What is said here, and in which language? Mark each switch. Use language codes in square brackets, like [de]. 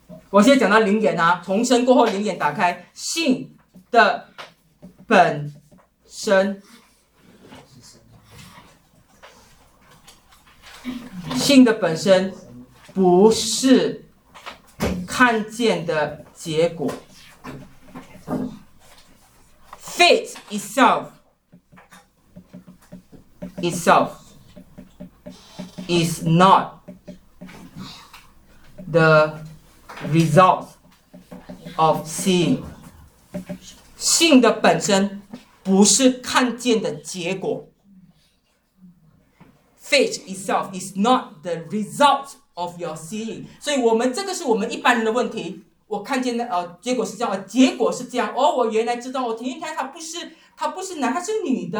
[zh] 我现在讲到灵眼啊，重生过后灵眼打开，信的本身，信的本身不是看见的结果。 [en] Faith itself is not the result of seeing. [zh] 信的本身不是看见的结果。 [en] Faith itself is not the result of your seeing. [zh] 所以我们这个是我们一般人的问题。我看见的结果是这样，结果是这样。哦，我原来知道，我听一听，他不是男，他是女的。